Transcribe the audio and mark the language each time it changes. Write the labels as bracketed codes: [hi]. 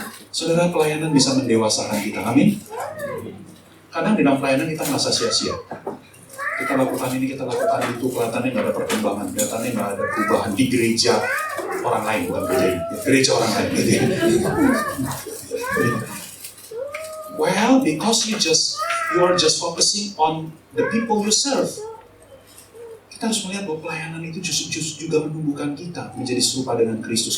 [id] Saudara, pelayanan bisa mendewasakan kita, amin. Kadang di dalam pelayanan kita merasa sia-sia. Kita lakukan ini, kita lakukan itu, kelihatannya nggak ada perkembangan, kelihatannya nggak ada perubahan di gereja orang lain, bukan gereja ini, gereja orang lain. Gitu ya. [en] Well, because you are just focusing on the people you serve. [id] Kita harus melihat bahwa pelayanan itu justru juga menumbuhkan kita menjadi serupa dengan Kristus.